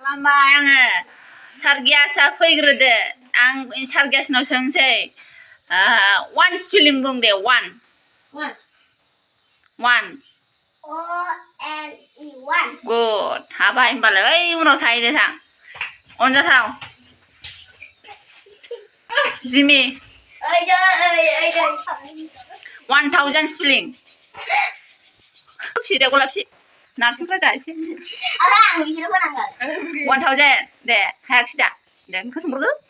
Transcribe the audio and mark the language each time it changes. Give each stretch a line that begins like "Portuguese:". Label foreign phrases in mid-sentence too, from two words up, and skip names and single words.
Bodo: Mama आङो सारगियासा फैग्रोदो आं सारगियासनाव सोंसै
English: one spelling
Bodo: बुं दे one
English: O-N-E one
Bodo: good हाबाय होमबालाय ओइ उनाव थाहैदो थां अनजाथाव जिमि 1000 spelling फिदे गलाबसि नारसिंफ्रा जासै 1000 दे हायाखिसै दा दे मोखां संब्रदो